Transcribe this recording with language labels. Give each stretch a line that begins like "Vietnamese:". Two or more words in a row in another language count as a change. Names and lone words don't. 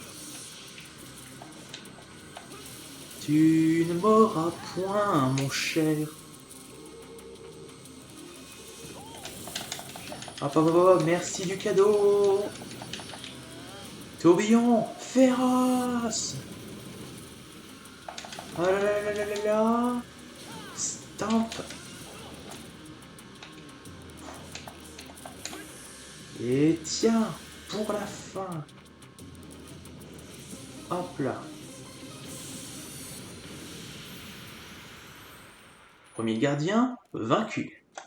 French: Tu ne m'auras point, mon cher. Merci du cadeau. Tourbillon féroce. Oh là là là là là là. Stamp. Et tiens, pour la fin. Hop là. Premier gardien, vaincu.